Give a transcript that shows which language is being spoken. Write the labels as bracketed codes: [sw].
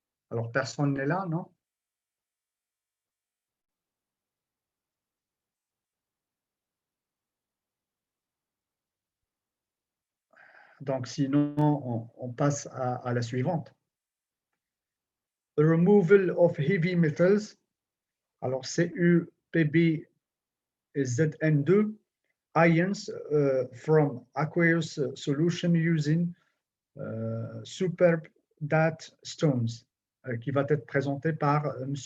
[fr] Alors, personne n'est là, non? Donc, sinon, on passe à la suivante. [en] The removal of heavy metals. Alors, CuPb ZN2 ions from aqueous solution using superb date stones, [fr] qui va être présenté par M.